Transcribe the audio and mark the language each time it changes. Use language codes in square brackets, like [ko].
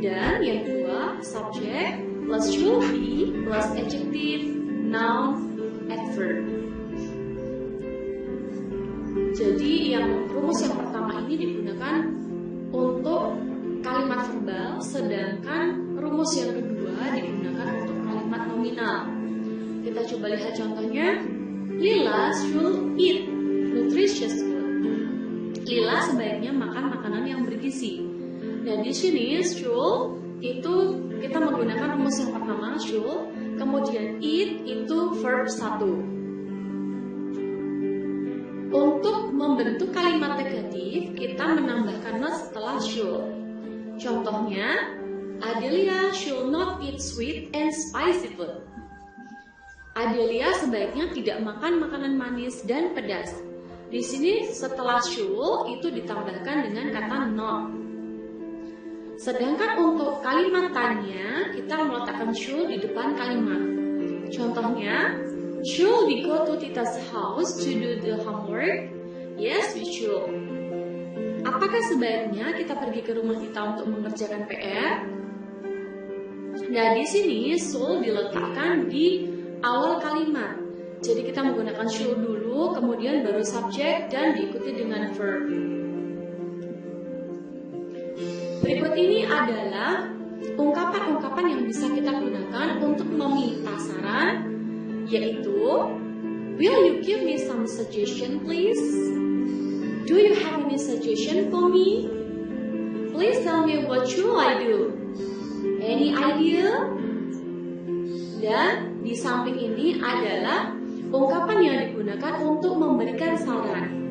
[id] Dan yang kedua, [en] subject plus should be plus adjective, noun, adverb. [id] Jadi rumus yang pertama ini digunakan untuk kalimat verbal, sedangkan rumus yang kedua digunakan untuk kalimat nominal. Kita coba lihat contohnya. [en] Lila should eat nutritious food. [id] Lila sebaiknya makan makanan yang bergizi. Nah, di sini should itu kita menggunakan rumus yang pertama should, kemudian eat itu verb 1. Untuk membentuk kalimat negatif, kita menambahkan not setelah should. [en] Contohnya, Adelia should not eat sweet and spicy food. [id] Adelia sebaiknya tidak makan makanan manis dan pedas. Di sini setelah should itu ditambahkan dengan kata not. Sedangkan untuk kalimat tanya, kita meletakkan should di depan kalimat. [en] Contohnya, should we go to Tita's house to do the homework? Yes, we should. [id] Apakah sebaiknya kita pergi ke rumah Tita untuk mengerjakan PR? Nah, di sini should diletakkan di awal kalimat. Jadi kita menggunakan should dulu, kemudian baru subjek dan diikuti dengan verb. Berikut ini adalah ungkapan-ungkapan yang bisa kita gunakan untuk meminta saran, yaitu [en] will you give me some suggestion please? Do you have any suggestion for me? Please tell me what should I do? Any idea? [id] Dan di samping ini adalah ungkapan yang digunakan untuk memberikan saran.